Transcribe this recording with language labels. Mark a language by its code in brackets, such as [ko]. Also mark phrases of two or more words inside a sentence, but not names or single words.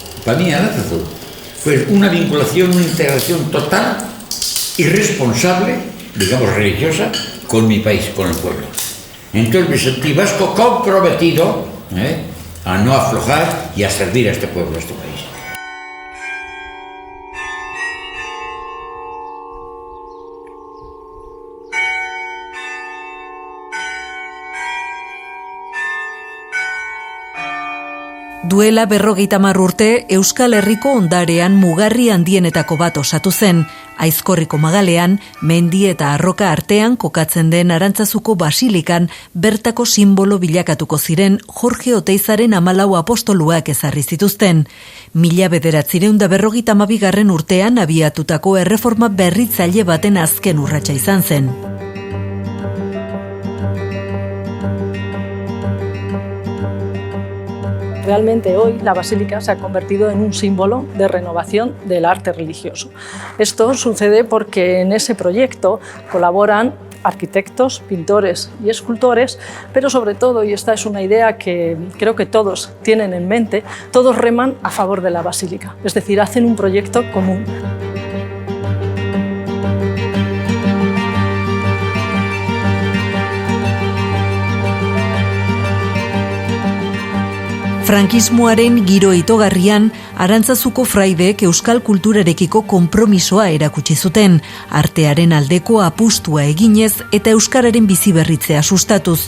[es] Para mí Aránzazu fue una vinculación, una integración total y responsable, digamos religiosa, con mi país, con el pueblo. Entonces me sentí vasco comprometido a no aflojar y a servir a este pueblo, a este país. [eu] Duela 50 urte Euskal Herriko ondarean mugarri handienetako bat osatu zen. Aizkorriko magalean, mendi eta arroka artean kokatzen den Arantzazuko basilikan bertako sinbolo bilakatuko ziren Jorge Oteizaren 14 apostoluak ezarri zituzten. 1952 urtean abiatutako erreforma berritzaile baten azken urratsa izan zen. [es] Realmente hoy la basílica se ha convertido en un símbolo de renovación del arte religioso. Esto sucede porque en ese proyecto colaboran arquitectos, pintores y escultores, pero sobre todo, y esta es una idea que creo que todos tienen en mente, todos reman a favor de la basílica, es decir, hacen un proyecto común. [eu] Frankismoaren giro itogarrian, Arantzazuko fraideek euskal kulturarekiko konpromisoa erakutsi zuten, artearen aldeko apustua eginez eta euskararen biziberritzea sustatuz.